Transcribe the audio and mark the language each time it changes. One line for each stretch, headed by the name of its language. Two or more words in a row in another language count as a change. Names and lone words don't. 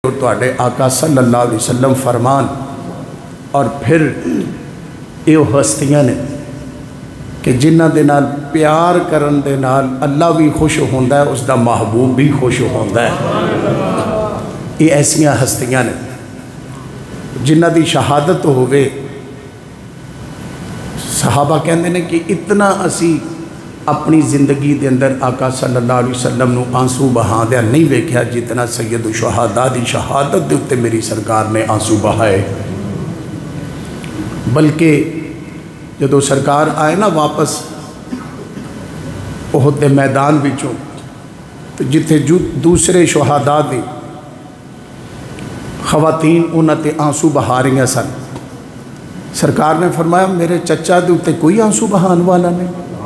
Punjabi: تہاڈے آقا
Arabic: صلى الله عليه وسلم
Punjabi: فرمان اور فیر یہ ہستیاں نیں کہ جنہاں دے نال پیار کرن دے نال اللہ بھی خوش ہوندا ہے، اسکا محبوب بھی خوش ہوندا ہے. یہ ایسیاں ہستیاں نیں جنہاں دی شہادت ہووے. صحابہ کہتے ہیں کہ اتنا اسی اپنی زندگی کے اندر آقا
Arabic: صلى الله عليه وسلم
Punjabi: نوں آنسو بہادیا نہیں ویکھیا جتنا سید شہدا دی شہادت کے اتے میری سرکار نے آنسو بہائے. بلکہ جدوں سرکار آئے نا واپس احد دے میدان وچوں، تو جتھے دوسرے شہدا دی خواتین انہاں تے آنسو بہا رہی سن، سرکار نے فرمایا میرے چچا دے اتے کوئی آنسو بہان والا نہیں.